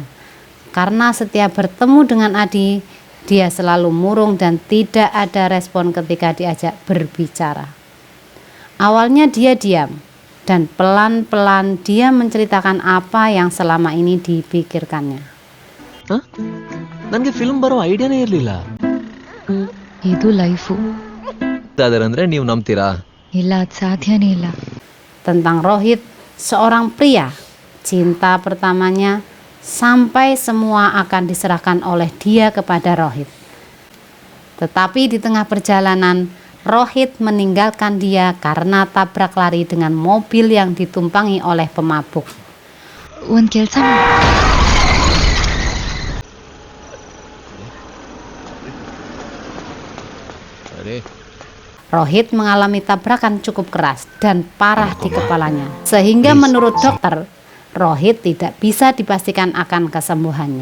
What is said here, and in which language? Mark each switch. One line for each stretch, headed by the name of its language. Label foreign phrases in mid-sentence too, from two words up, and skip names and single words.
Indonesian: Karena setiap bertemu dengan Adi, dia selalu murung dan tidak ada respon ketika diajak berbicara. Awalnya dia diam, dan pelan-pelan dia menceritakan apa yang selama ini dipikirkannya.
Kannada: ನನಗೆ ಫಿಲ್ಮ್ ಬರೋ ಐಡಿಯಾನೇ ಇರಲಿಲ್ಲ. ಇದು ಲೈಫು. ಅಂದ್ರೆ ನೀವು ನಂಬ್ತೀರಾ? ಇಲ್ಲ, ಅದು ಸಾಧ್ಯನೇ ಇಲ್ಲ.
Indonesian: Tentang Rohit, seorang pria, cinta pertamanya, sampai semua akan diserahkan oleh dia kepada Rohit. Tetapi di tengah perjalanan, Rohit meninggalkan dia karena tabrak lari dengan mobil yang ditumpangi oleh pemabuk.
Kannada: ಒಂದು ಕೆಲಸ
Indonesian: Rohit mengalami tabrakan cukup keras dan parah di kepalanya, sehingga menurut dokter, Rohit tidak bisa dipastikan akan kesembuhannya.